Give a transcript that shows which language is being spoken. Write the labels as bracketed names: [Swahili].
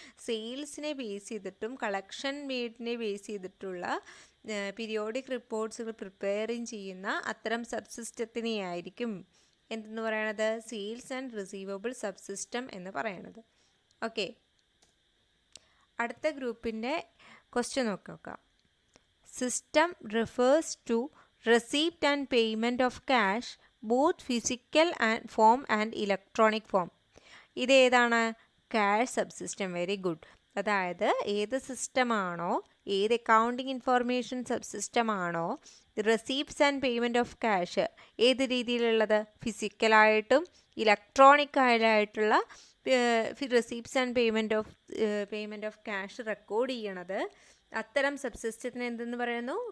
[Malayalam] സെയിൽസിനെ base ചെയ്തിട്ടും collection മെയ്ഡിനെ base ചെയ്തിട്ടുള്ള periodic റിപ്പോർട്ട്സുകൾ preparing ചെയ്യുന്ന അത്തരം സബ്സിസ്റ്റത്തിനെ ആയിരിക്കും എന്തെന്ന് പറയണത്? സെയിൽസ് ആൻഡ് റിസീവബിൾ സബ്സിസ്റ്റം എന്ന് പറയണത്. ഓക്കെ, അടുത്ത ഗ്രൂപ്പിൻ്റെ ക്വസ്റ്റ്യൻ നോക്കാം. [English] System refers to receipt and payment of cash both physical and form and electronic form. [Malayalam] ഇത് ഏതാണ്? Cash subsystem. Very good. അതായത് ഏത് സിസ്റ്റമാണോ, ഏത് accounting information സബ്സിസ്റ്റമാണോ receipts and payment of cash ഏത് രീതിയിലുള്ളത്? ഫിസിക്കലായിട്ടും ഇലക്ട്രോണിക് ആയിട്ടുള്ള receipts and payment of cash record ചെയ്യണത്, അത്തരം സബ്സിസ്റ്റത്തിന് എന്തെന്ന് പറയുന്നു?